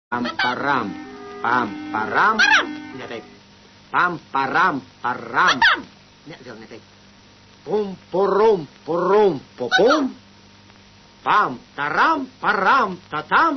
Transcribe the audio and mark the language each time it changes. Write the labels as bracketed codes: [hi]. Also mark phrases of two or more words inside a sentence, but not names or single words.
[su] Pamparam. Pamparam. Nya teh. Pamparam. Param. Nya geus teh. Pum purum purum popum. Pam taram param tatam.